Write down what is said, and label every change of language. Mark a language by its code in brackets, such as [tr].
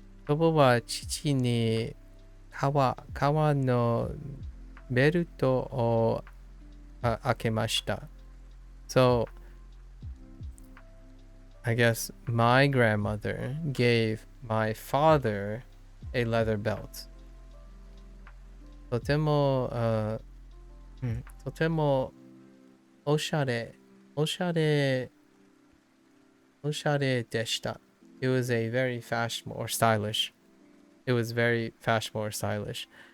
[ja] 祖母は父に革のベルトを開けました。 [en] So, I guess my grandmother gave my father a leather belt. [ja] とてもおしゃれでした。 [en] It was a very fashionable or stylish. It was very fashionable or stylish.